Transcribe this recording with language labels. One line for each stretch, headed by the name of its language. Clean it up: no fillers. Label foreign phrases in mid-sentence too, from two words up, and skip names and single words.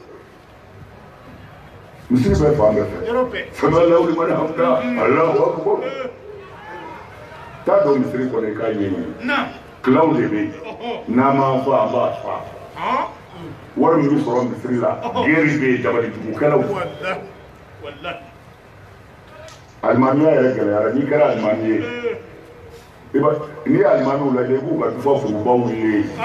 Bambara: misiri bɛ fan bɛɛ fɛ
Arabic: سمع الله لمن حمده الله أكبر
Bambara: t'a dɔn misiri kɔnɔ i k'a ɲɛɲini kilaw de bɛ yen n'a ma fɔ a b'a fa wari min bɛ sɔrɔ misiri la geri bɛ yen dabalijugukɛlaw alimamiya yɛrɛ gɛlɛyara n'i kɛra alimami ye n'i ye alimamiw lajɛ i b'u ka dufa furubaw ye